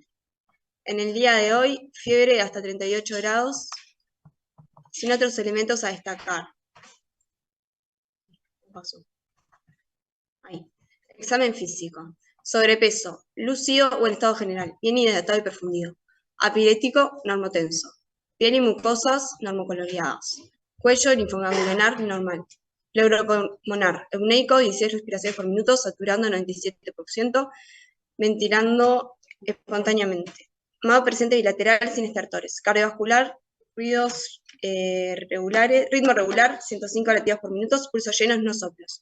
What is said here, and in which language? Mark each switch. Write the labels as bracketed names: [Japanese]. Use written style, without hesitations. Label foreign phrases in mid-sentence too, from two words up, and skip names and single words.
[Spanish] En el día de hoy, fiebre de hasta 38 grados, sin otros elementos a destacar. Paso. Ahí. Examen físico. Sobrepeso, lúcido o en estado general, bien hidratado y perfundido. Apirético, normotenso. Piel y mucosas, normocoloreadas. Cuello linfoganglionar normal. Pleuropulmonar, euneico, 16 respiraciones por minuto, saturando 97%, ventilando espontáneamente. Mago presente bilateral sin estertores. Cardiovascular, ruidos regulares, ritmo regular, 105 latidos por minuto, pulsos llenos, no soplos.